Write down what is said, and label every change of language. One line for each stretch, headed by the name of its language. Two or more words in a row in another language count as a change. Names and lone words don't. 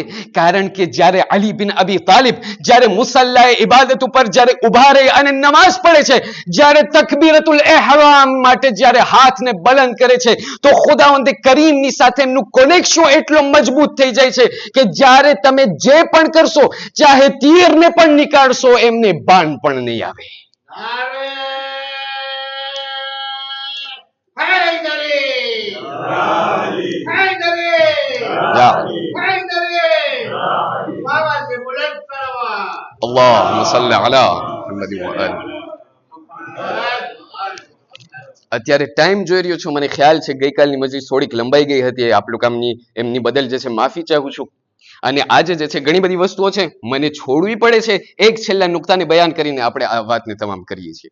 Gujarati: કારણ કે જ્યારે અલી બિન અબી તાલિબ જ્યારે મુસલ્લાએ ઇબાદત ઉપર જ્યારે ઉભા રહી અને નમાઝ પડે છે, જ્યારે
Arabic: تكبيرة الإحرام
Gujarati: માટે જ્યારે હાથને બલંદ કરે છે તો
Persian: خداوند کریم
Gujarati: સાથે એમનું કનેક્શન એટલો મજબૂત થઈ જાય છે કે જ્યારે તમે જે પણ કરશો, ચાહે તીરને પણ નીકાળશો, એમને બાણ પણ નહીં આવે.
Arabic: اللهم صل على محمد وآل.
Gujarati: અત્યારે ટાઈમ જોઈ રહ્યો છું, મને ખ્યાલ છે ગઈકાલની મજલિસ થોડીક લંબાઈ ગઈ હતી. આપણું કામની એમની બદલ જે છે માફી ચાહું છું. અને આજે જે છે ઘણી બધી વસ્તુઓ છે મને છોડવી પડે છે. એક છેલ્લા નુક્તાને બયાન કરીને આપણે આ વાતને તમામ કરીએ છીએ.